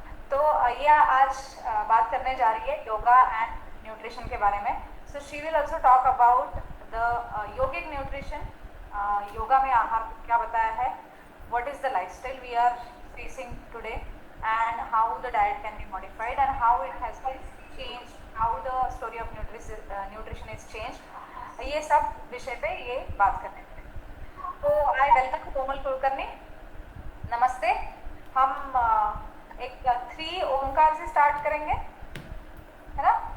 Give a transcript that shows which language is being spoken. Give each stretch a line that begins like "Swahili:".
Hindi: तो ये आज बात करने जा रही है योगा एंड न्यूट्रिशन के बारे में.
English: So she will also talk about the yogic nutrition.
Hindi: Yoga में आहार क्या बताया है,
English: what is the lifestyle we are facing today, and how the diet can be modified and how it has been changed, how the story of nutrition is changed.
Hindi: ये सब विषय पे ये बात करने हैं. तो
English: I welcome
Hindi: कोमल कुलकर्णी. नमस्ते. हम एक 3 ओंकार से स्टार्ट करेंगे, है ना?